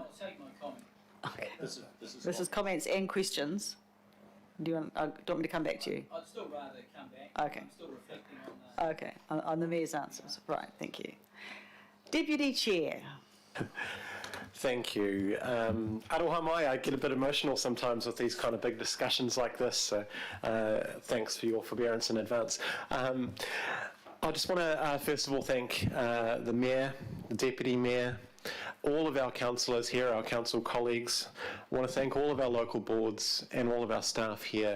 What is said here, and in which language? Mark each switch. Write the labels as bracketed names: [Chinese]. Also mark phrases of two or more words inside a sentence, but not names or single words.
[English] I'll take my comment. Okay. This is comments and questions. Do you want me to come back to you? I'd still rather come back. Okay. I'm still reflecting on that. Okay, on the Mayor's answers. Right, thank you. Deputy Chair. Thank you. [Māori] Aroha mai, I get a bit emotional sometimes with these kind of big discussions like this, so thanks for your forbearance in advance. [English] I just want to first of all thank the Mayor, the Deputy Mayor, all of our councillors here, our council colleagues. I want to thank all of our local boards and all of our staff here.